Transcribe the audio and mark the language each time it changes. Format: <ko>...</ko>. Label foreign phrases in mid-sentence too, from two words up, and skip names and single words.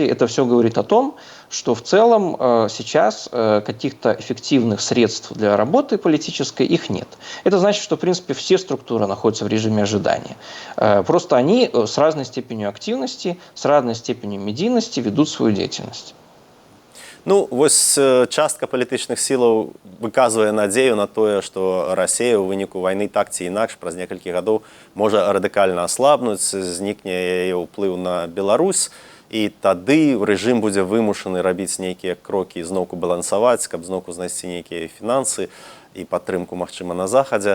<ru>Это все говорит о том, что в целом сейчас каких-то эффективных средств для работы политической их нет. Это значит, что, в принципе, все структуры находятся в режиме ожидания. Просто они с разной степенью активности, с разной степенью медийности ведут свою деятельность.</ru> <be>Ну, вось частка палітычных сілаў выказвае надзею на тое, што Расія ў выніку вайны так ці інакш праз некалькі гадоў можа радыкальна аслабнуць, знікне яе ўплыў на Беларусь, і тады рэжым будзе вымушаны рабіць нейкія крокі, зноўку балансаваць, каб зноўку знайсці нейкія фінансы і падтрымку, магчыма, на захадзе.</be>